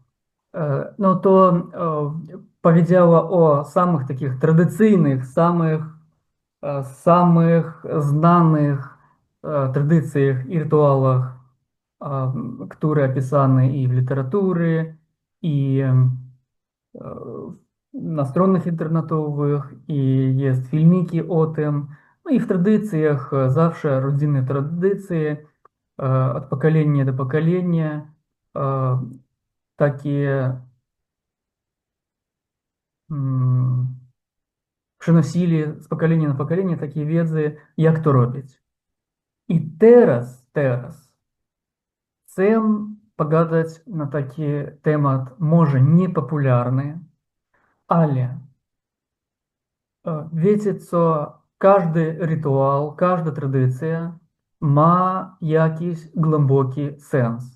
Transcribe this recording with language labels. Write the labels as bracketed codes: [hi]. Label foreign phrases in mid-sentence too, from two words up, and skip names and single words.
[pl] No to powiedziała o samych takich tradycyjnych, samych znanych tradycjach i rytuałach, które opisane i w literaturze, i na stronach internetowych, i jest filmiki o tym. No i w tradycjach zawsze rodzinne tradycje [ru] от поколения до поколения [pl] takie przenosili z pokolenia na pokolenie takie wiedzy, jak to robić. I teraz chcę pogadać na taki temat, może niepopularny, ale wiecie co, każdy rytuał, każda tradycja ma jakiś głęboki sens.